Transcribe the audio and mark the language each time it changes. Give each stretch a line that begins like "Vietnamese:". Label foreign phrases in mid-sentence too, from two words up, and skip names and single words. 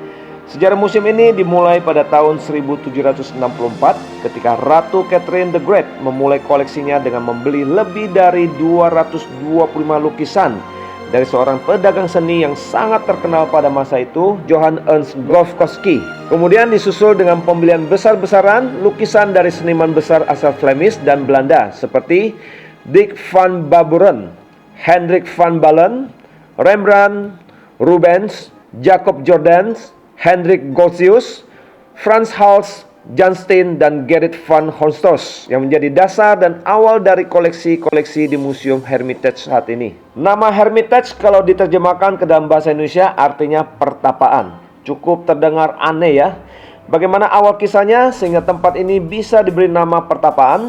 Indonesian: Sejarah museum ini dimulai pada tahun 1764 ketika Ratu Catherine the Great memulai koleksinya dengan membeli lebih dari 225 lukisan dari seorang pedagang seni yang sangat terkenal pada masa itu, Johann Ernst Grotowski. Kemudian disusul dengan pembelian besar-besaran lukisan dari seniman besar asal Flemish dan Belanda seperti Dick van Baveren, Hendrik van Balen, Rembrandt, Rubens, Jacob Jordaens, Hendrik Goltzius, Frans Hals, Jan Steen, dan Gerrit van Honthorst yang menjadi dasar dan awal dari koleksi-koleksi di Museum Hermitage saat ini. Nama Hermitage kalau diterjemahkan ke dalam bahasa Indonesia artinya pertapaan. Cukup terdengar aneh ya. Bagaimana awal kisahnya sehingga tempat ini bisa diberi nama pertapaan?